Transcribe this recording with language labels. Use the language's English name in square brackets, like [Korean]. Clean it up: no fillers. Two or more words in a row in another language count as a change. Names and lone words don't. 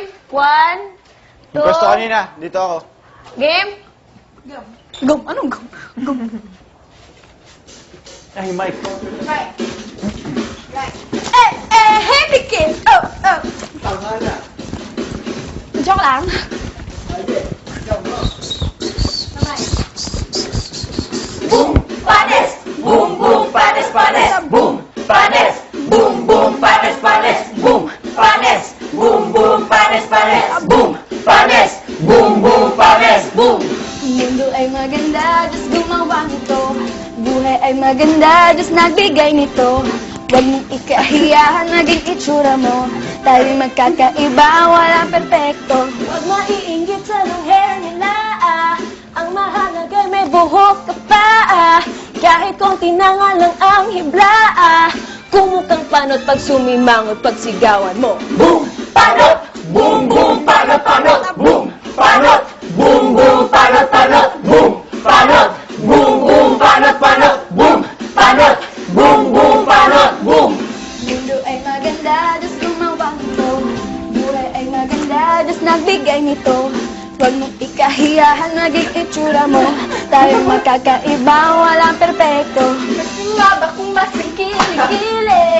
[Filipino] 1, 2. Yung gusto kanina, dito ako. Game? Gum. Anong gum? Gum. Ay, Mike. [English] Hey, big kid! Oh. [Filipino] Joke lang. Boom! Panes! Boom, boom, panes, panes! Boom! Panes! Boom, boom, panes, panes! Boom! Panes! Boom, boom, panes, panes! Boom! Panes! Boom, boom, panes! Boom! Mundo ay maganda, Diyos gumawa nito. Buhay ay maganda, Diyos nagbigay nito. Huwag mong ikahiya, naging itsura mo. Tayo'y magkakaiba, walang perpekto. Huwag maiinggit sa [English] long hair [Filipino] nila, Ang mahalaga may buhok ka pa, Kahit konti na nga lang ang hibla, Kumukang panot pag sumimangot pag sigawan mo. Boom! Panot! Boom, boom, panot, panot! Boom! Panot! Boom, boom, panot, panot! Boom! Panot! Boom, boom, panot, panot! Boom! Panot! Boom, boom, panot! Boom! Mundo ay maganda, Diyos gumawa nito. Buhay ay maganda, Diyos nagbigay nito. Huwag mong ikahiya, naging itsura mo. Tayo'y magkakaiba, walang perpekto. Nga ba kung mas kilikili?